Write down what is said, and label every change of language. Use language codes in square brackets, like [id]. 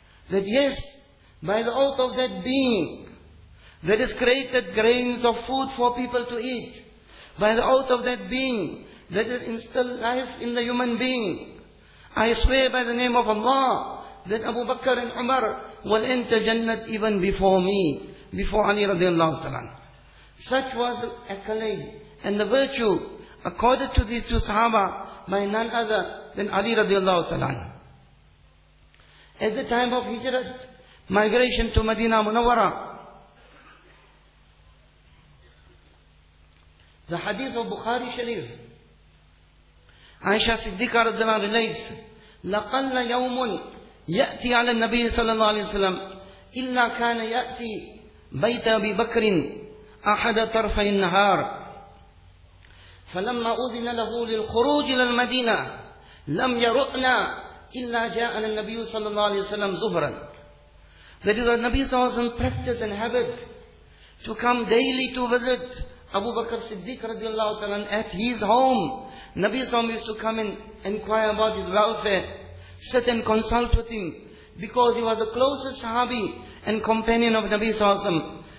[en] That yes, by the oath of that being that has created grains of food for people to eat, by the oath of that being that has instilled life in the human being, I swear by the name of Allah that Abu Bakr and Umar will enter Jannat even before me, before Ali radiallahu ta'ala. Such was the accolade and the virtue accorded to these two sahaba by none other than Ali radiallahu ta'ala. At the time of Hijrat, migration to Medina Munawwara, the hadith of Bukhari Sharif, Aisha Siddiqa radiallahu ta'ala relates, [ar] لَقَلَّ يَوْمٌ يَأْتِي عَلَى النَّبِيِّ صَلَى اللَّهُ عَلَيْهِ وَسَلَّمَ إِلَّا كَانَ يَأْتِي بَيْتَ أَبِي بَكْرٍ أَحَدَ طَرْفَيِ النَّهَارِ فَلَمَّا أُذِنَ لَهُ لِلْخُرُوجِ إِلَى الْمَدِينَةِ لَمْ يَرُؤْنَا إِلَّا جَاءَ النَّبِيُّ صَلَى اللَّهُ عَلَيْهِ وَسَلَّمَ زُهْرًا. [en] That is the Nabi saw some practice and habit to come daily to visit Abu Bakr Siddiq radiallahu ta'ala at his home. Nabi saw used to come and inquire about his welfare, sit and consult with him, because he was the closest sahabi and companion of Nabi Sallallahu Alaihi Wasallam.